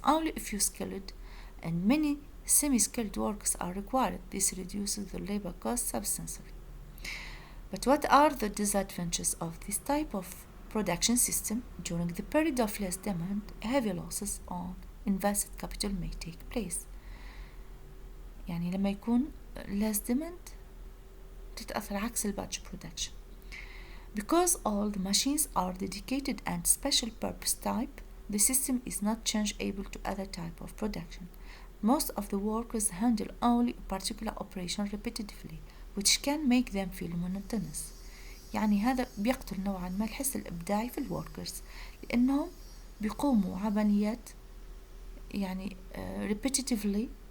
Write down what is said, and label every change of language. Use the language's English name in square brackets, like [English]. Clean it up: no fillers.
[English] Only a few skilled and many semi-skilled workers are required. This reduces the labor cost substantially. But what are the disadvantages of this type of production system? During the period of less demand, heavy losses on invested capital may take place. [Arabic] يعني لما يكون [English] less demand [Arabic] تتأثر عكس [English] batch production. Because all the machines are dedicated and special purpose type, the system is not changeable to other type of production. Most of the workers handle only a particular operation repetitively, which can make them feel monotonous. [Arabic] يعني هذا بيقتل نوعا ما الحس الإبداعي في الوركرز لأنهم بيقوموا عمليات يعني [English] repetitively.